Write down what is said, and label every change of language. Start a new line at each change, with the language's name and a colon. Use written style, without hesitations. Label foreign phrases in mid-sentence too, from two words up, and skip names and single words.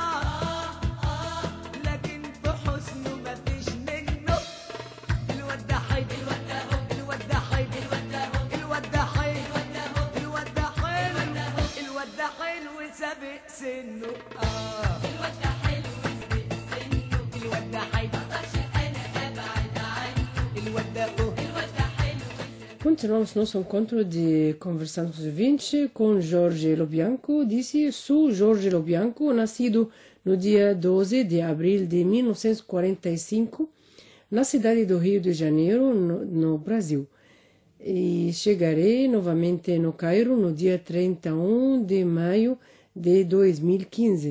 Arabic: لكن في حسنه مفيش منه الواد ده حلو الواد ده حلو الواد ده حلو الواد ده حلو الواد ده حلو سابق سنه الواد ده حلو سابق سنه الواد ده حلو مقدرش انا ابعد عنه الواد ده حلو
Portuguese: Continuamos nosso encontro de Conversando com os 20 com Jorge Lobianco. Disse, sou Jorge Lobianco, nascido no dia 12 de abril de 1945, na cidade do Rio de Janeiro, no Brasil. E chegarei novamente no Cairo no dia 31 de maio de 2015.